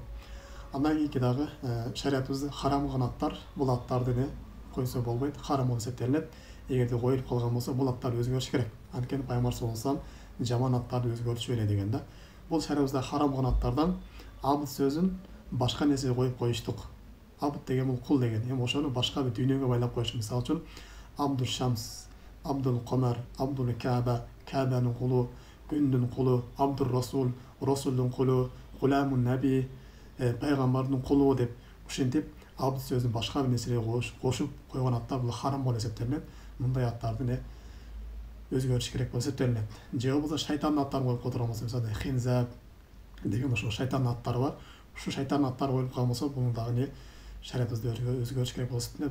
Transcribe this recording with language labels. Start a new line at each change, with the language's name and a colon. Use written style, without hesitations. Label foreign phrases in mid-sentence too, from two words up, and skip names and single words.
Kyrgyz: Андан кийинки дагы шариятыбызда харам кылган аттар, бул аттарды койсо болбойт, харам болуп эсептелинет. Эгерде коюлуп калган болсо, бул аттар өзгөрүш керек. Анткени пайгамбар
Arabic: صلى الله عليه وسلم
Kyrgyz: жаман аттарды өзгөртүшүп эле деген да. Бул шариятыбызда харам кылган аттардан абд сөзүн башка нерсеге коюп коюштук. Абд деген бул кул деген. Эми ошону башка бир дүйнөгө байлап коюш. Мисалы үчүн Абдул Шамс, Абдул Камар, Абдул Каба, Кабанын кулу, күндүн кулу, Абдул Расул, Расулдун кулу, Гуламун Наби, пайгамбардын кулу деп ушинтип абд сөзүн башка бир нерсеге кошуп койгон аттар бул харам болуп эсептелинет. Мындай аттарды өзгөртүш керек болуп эсептелинет. Же болбосо шайтандын аттарын коюп которгон болсо, мисалы Хинзаб деген ошо шайтандын аттары бар. Ушу шайтандын аттары коюлуп калган болсо, бул дагы шариятыбызда өзгөрүш керек болуп эсептелинет.